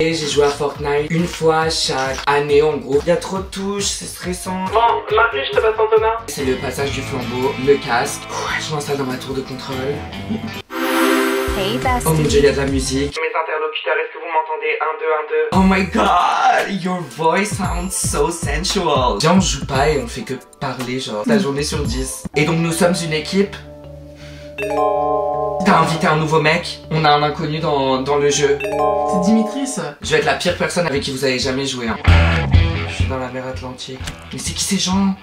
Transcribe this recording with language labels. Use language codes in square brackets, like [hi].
[fr] Et j'ai joué à Fortnite une fois chaque année en gros. Il y a trop de touches, c'est stressant. Bon, Marcus, je te passe Antonin. C'est le passage du flambeau, le casque. Je m'installe dans ma tour de contrôle. [en] Hey, bestie. [fr] Oh mon dieu, il y a de la musique. Mes interlocuteurs, est-ce que vous m'entendez? 1, 2, 1, 2. [en] Oh my god, your voice sounds so sensual. [fr] Viens, on joue pas et on fait que parler, genre, la journée sur 10. Et donc, nous sommes une équipe. T'as invité un nouveau mec, on a un inconnu dans le jeu. C'est Dimitris. Je vais être la pire personne avec qui vous avez jamais joué. Hein. Je suis dans la mer Atlantique. Mais c'est qui ces gens?